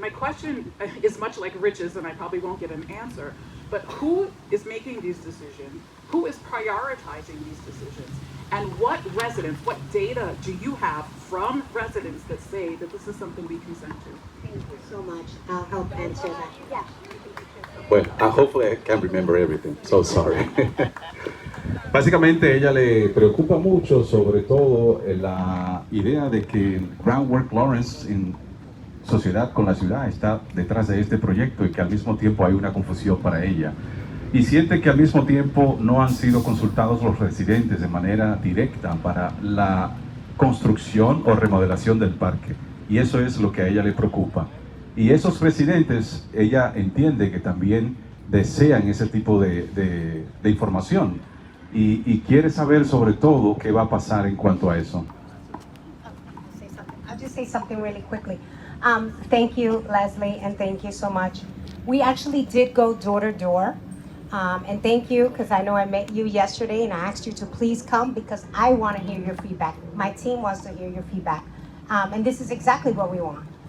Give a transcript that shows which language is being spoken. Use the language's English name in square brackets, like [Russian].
[English] My question is much like Rich's, and I probably won't get an answer, but who is making these decisions? Who is prioritizing these decisions? And what residents, what data do you have from residents that say that this is something we consent to? Thank you so much. I'll help answer that. Yeah. Well, hopefully I can remember everything. So sorry. [Spanish] Básicamente ella le preocupa mucho sobre todo la idea de que Groundwork Lawrence en sociedad con la ciudad está detrás de este proyecto y que al mismo tiempo hay una confusión para ella. Y siente que al mismo tiempo no han sido consultados los residentes de manera directa para la construcción o remodelación del parque. Y eso es lo que a ella le preocupa. Y esos residentes, ella entiende que también desean ese tipo de información y quiere saber sobre todo qué va a pasar en cuanto a eso. [English] I'll just say something really quickly. Thank you, Leslie, and thank you so much. We actually did go door to door. And thank you, because I know I met you yesterday and I asked you to please come because I want to hear your feedback. My team wants to hear your feedback. And this is exactly what we want.